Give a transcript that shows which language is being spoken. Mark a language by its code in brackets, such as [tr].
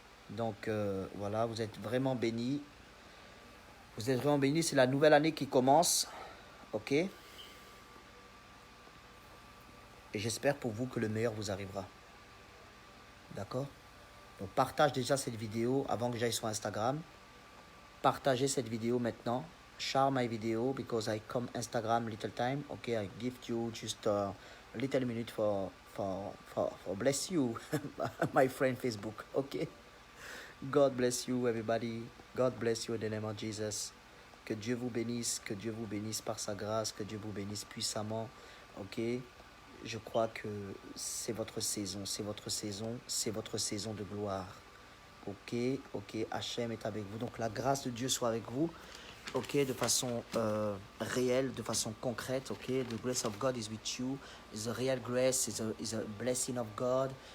[fr] Donc voilà, vous êtes vraiment bénis. Vous êtes vraiment bénis. C'est la nouvelle année qui commence. Ok. Et j'espère pour vous que le meilleur vous arrivera. D'accord? Donc partage déjà cette vidéo avant que j'aille sur Instagram. Partagez cette vidéo maintenant. [en] Share my video because I come Instagram little time. Okay, I give you just a little minute for bless you, my friend Facebook. Okay, God bless you everybody. God bless you in the name of Jesus. [fr] Que Dieu vous bénisse par sa grâce, que Dieu vous bénisse puissamment. Ok, je crois que c'est votre saison, c'est votre saison de gloire. Ok, Hachem est avec vous. Donc la grâce de Dieu soit avec vous. Ok, de façon réelle, de façon concrète. [en] Ok, the grace of God is with you. Is a real grace. Is a blessing of God.